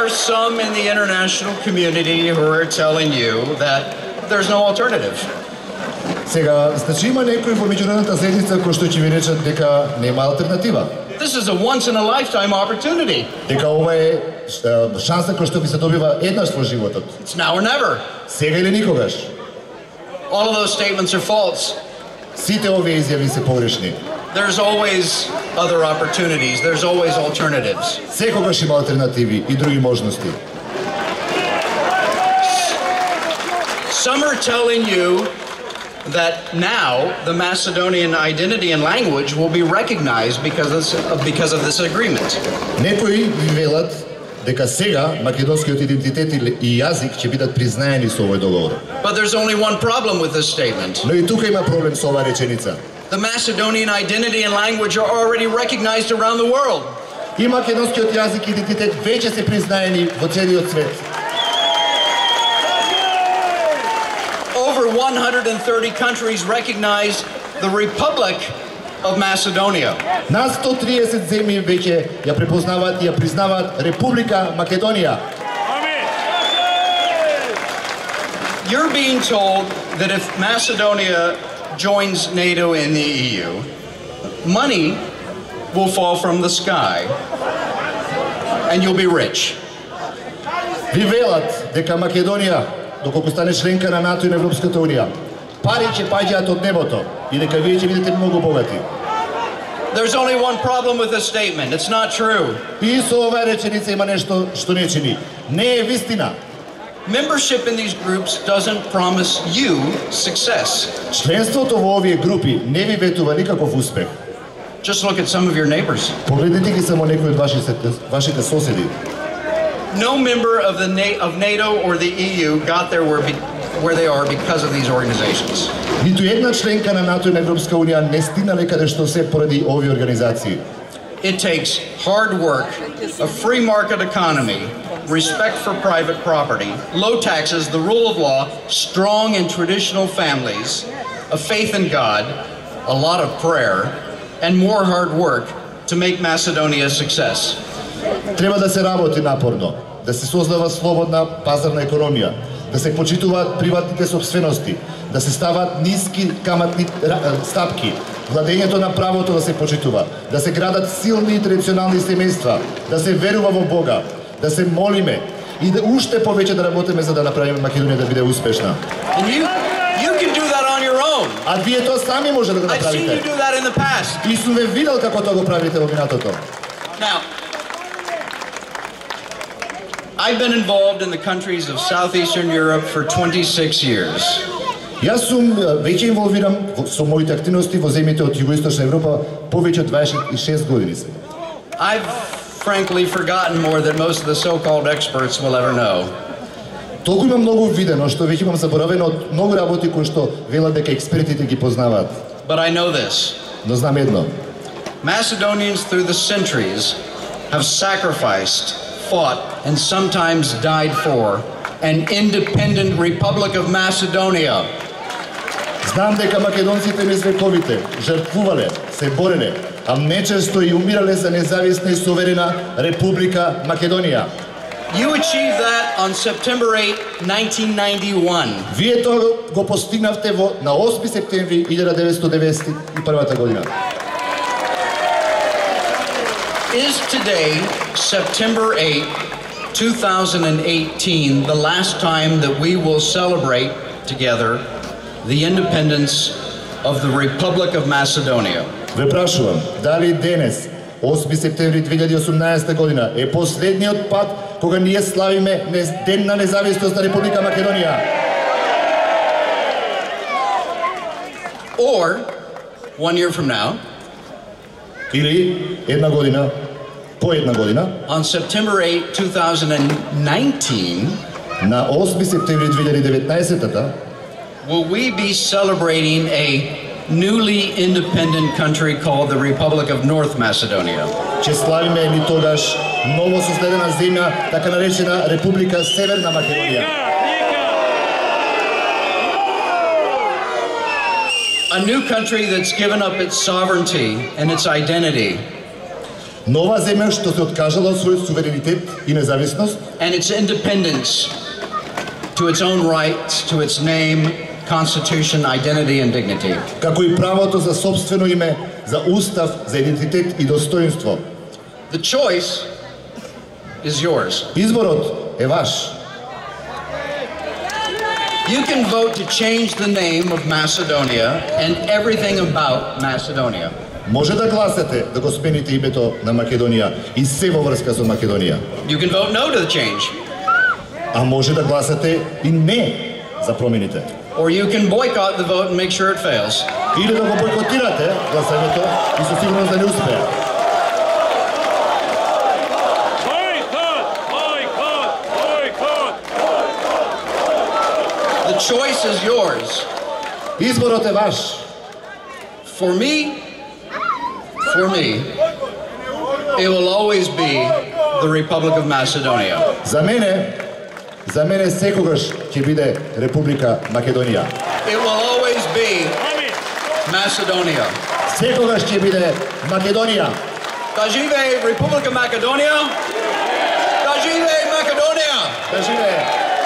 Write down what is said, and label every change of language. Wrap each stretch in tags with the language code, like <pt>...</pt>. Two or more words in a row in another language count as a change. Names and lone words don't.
<en>some in the international community who are telling you that there's no alternative.</en> <mk>Сега, значи има некои во меѓународната заедница кои што ќе ви речат дека нема алтернатива.</mk> <en>This is a once-in-a-lifetime opportunity.</en> <mk>Дека ова е шанса која што ви се добива еднаш во животот.</mk> <en>It's now or never.</en> <mk>Сега или никогаш.</mk> <en>All of those statements are false.</en> <mk>Сите овие изјави се погрешни.</mk> <en>There's always other opportunities. There's always alternatives.</en> <mk>Секогаш има алтернативи и други можности.</mk> <en>Some are telling you that now the Macedonian identity and language will be recognized because of this agreement.</en> <mk>Некои ви велат дека сега македонскиот идентитет и јазик ќе бидат признаени со овој договор.</mk> <en>But there's only one problem with this statement.</en> <mk>Но и тука има проблем со оваа реченица.</mk> <en>The Macedonian identity and language are already recognized around the world.</en> <mk>И македонскиот јазик и идентитет веќе се признаени во целиот свет.</mk> <en>Over 130 countries recognize the Republic of Macedonia.</en> <mk>На 130 земји веќе ја препознаваат и ја признаваат Република Македонија.</mk> <en>You're being told that if Macedonia joins NATO and the EU, money will fall from the sky and you'll be rich.</en> <mk>Ви велат дека Македонија, доколку стане членка на НАТО и на Европската Унија, пари ќе паѓаат од небото и дека вие ќе бидете многу богати.</mk> <en>There's only one problem with this statement. It's not true.</en> <mk>И со оваа реченица има нешто што не чини. Не е вистина.</mk> <en>Membership in these groups doesn't promise you success.</en> <mk>Членството во овие групи не ви ветува никаков успех.</mk> <en>Just look at some of your neighbors.</en> <mk>Погледнете ги само некои од вашите соседи.</mk> <en>No member of NATO or the EU got there where they are because of these organizations.</en> <mk>Ниту една членка на НАТО и на Европска Унија не стигнале каде што се поради овие организации.</mk> <en>It takes hard work, a free market economy, respect for private property, low taxes, the rule of law, strong and traditional families, a faith in God, a lot of prayer, and more hard work to make Macedonia a success.</en> <mk>Треба да се работи напорно, да се создава слободна пазарна економија, да се почитуваат приватните собствености, да се стават ниски каматни стапки, владењето на правото да се почитува, да се градат силни и традиционални семејства, да се верува во Бога, да се молиме и да уште повеќе да работиме за да направиме Македонија да биде успешна.</mk> <en>And you can do that on your own.</en> <mk>А вие тоа сами може да го</mk> <en>I've seen you</en> <mk>направите.</mk> <en>do that in the past.</en> <mk>И сум ве видел како тоа го правите во минатото.</mk> <en>Now, I've been involved in the countries of Southeastern Europe for 26 years.</en> <mk>Јас сум веќе инволвиран со моите активности во земјите од Југоисточна Европа повеќе од 26 години сега.</mk> <en>I've frankly forgotten more than most of the so-called experts will ever know.</en> <mk>Толку имам многу видено што веќе имам заборавено од многу работи кои што велат дека експертите ги познаваат.</mk> <en>But I know this.</en> <mk>Но знам едно.</mk> <en>Macedonians through the centuries have sacrificed, fought, and sometimes died for an independent Republic of Macedonia.</en> <mk>Знам дека македонците низ вековите жртвувале, се бореле, а нечесто и умирале за независна и суверена Република Македонија.</mk> <en>You achieved that on September 8, 1991.</en> <mk>Вие тоа го постигнавте на 8 септември 1991 година.</mk> <en>Is today, September 8, 2018, the last time that we will celebrate together the independence of the Republic of Macedonia?</en> <mk>Ве прашувам, дали денес, 8 септември 2018 година, е последниот пат кога ние славиме Ден на независност на Република Македонија?</mk> <en>Or, 1 year from now,</en> <mk>Или една година, по една година,</mk> <en>on September 8, 2019,</en> <mk>на 8 септември 2019-та,</mk> <en>will we be celebrating a newly independent country called the Republic of North Macedonia?</en> <mk>ќе славиме ни тогаш ново создадена земја, така наречена Република Северна Македонија.</mk> <en>A new country that's given up its sovereignty and its identity</en> <mk>Нова земја што се откажала од својот суверенитет и независност</mk> <en>and its independence to its own rights, to its name, constitution, identity, and dignity.</en> <mk>како и правото за сопствено име, за устав, за идентитет и достоинство.</mk> <en>The choice is yours.</en> <mk>Изборот е ваш.</mk> <en>You can vote to change the name of Macedonia and everything about Macedonia.</en> <mk>Може да гласате да го смените името на Македонија и се во врска со Македонија.</mk> <en>You can vote no to the change.</en> <mk>А може да гласате и не за промените.</mk> <en>Or you can boycott the vote and make sure it fails.</en> <mk>Или да го бойкотирате гласањето и со сигурност да не успее.</mk> <en>The choice is yours.</en> <mk>Изборот е ваш.</mk> <en>For me, it will always be the Republic of Macedonia.</en> <mk>За мене секогаш ќе биде Република Македонија.</mk> <en>It will always be Macedonia.</en> <mk>Секогаш ќе биде Македонија. Да живее Република Македонија! Да живее Македонија! Да живее</mk>